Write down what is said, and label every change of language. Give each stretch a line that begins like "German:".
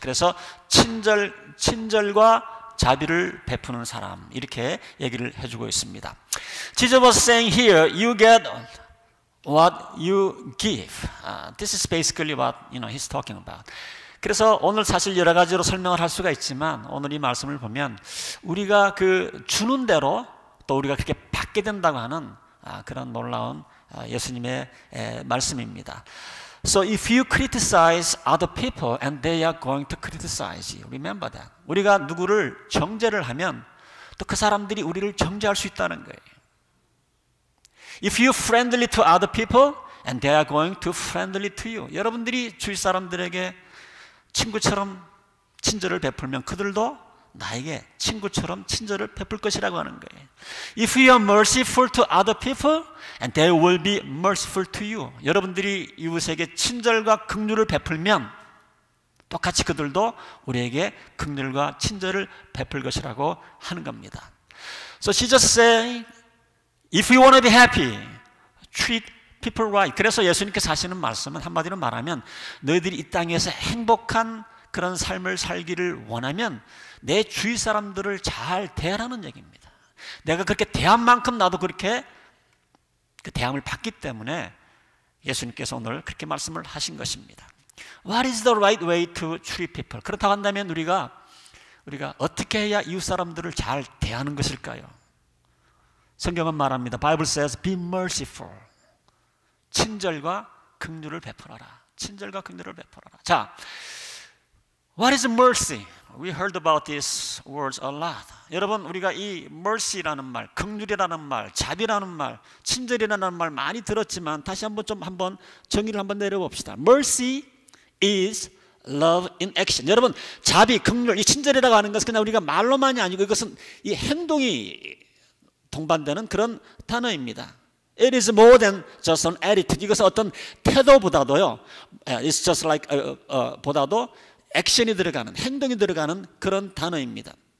Korean: 그래서 친절과 자비를 베푸는 사람, 이렇게 얘기를 해주고 있습니다.
English: Jesus was saying here, you get what you give. This is basically what he's talking about.
Korean: 그래서 오늘 사실 여러 가지로 설명을 할 수가 있지만 오늘 이 말씀을 보면 우리가 그 주는 대로 또 우리가 그렇게 받게 된다고 하는 그런 놀라운 예수님의 말씀입니다.
English: So if you criticize other people and they are going to criticize you, remember that.
Korean: 우리가 누구를 정죄를 하면 또 그 사람들이 우리를 정죄할 수 있다는 거예요.
English: If you friendly to other people and they are going to friendly to you.
Korean: 여러분들이 주위 사람들에게 친구처럼 친절을 베풀면 그들도 나에게 친구처럼 친절을 베풀 것이라고 하는 거예요.
English: If you are merciful to other people, and they will be merciful to you.
Korean: 여러분들이 이웃에게 친절과 긍휼을 베풀면 똑같이 그들도 우리에게 긍휼과 친절을 베풀 것이라고 하는 겁니다.
English: So Jesus said, if you want to be happy, treat people right.
Korean: 그래서 예수님께서 하시는 말씀은 한마디로 말하면 너희들이 이 땅에서 행복한 그런 삶을 살기를 원하면 내 주위 사람들을 잘 대하라는 얘기입니다. 내가 그렇게 대한 만큼 나도 그렇게 그 대함을 받기 때문에 예수님께서 오늘 그렇게 말씀을 하신 것입니다.
English: What is the right way to treat people?
Korean: 그렇다고 한다면 우리가 어떻게 해야 이웃 사람들을 잘 대하는 것일까요? 성경은 말합니다.
English: Bible says, be merciful.
Korean: 친절과 긍휼을 베풀어라. 친절과 긍휼을 베풀어라.
English: 자, what is mercy? We heard about these words a lot.
Korean: 여러분, 우리가 이 mercy라는 말, 긍휼이라는 말, 자비라는 말, 친절이라는 말 많이 들었지만 다시 한번 정의를 한번 내려봅시다.
English: Mercy is love in action.
Korean: 여러분, 자비, 긍휼, 이 친절이라고 하는 것은 그냥 우리가 말로만이 아니고 이것은 이 행동이 동반되는 그런 단어입니다.
English: It is more than just an attitude.
Korean: 이것은 어떤 태도보다도요,
English: it's just like
Korean: 보다도 액션이 들어가는, 행동이 들어가는 그런 단어입니다.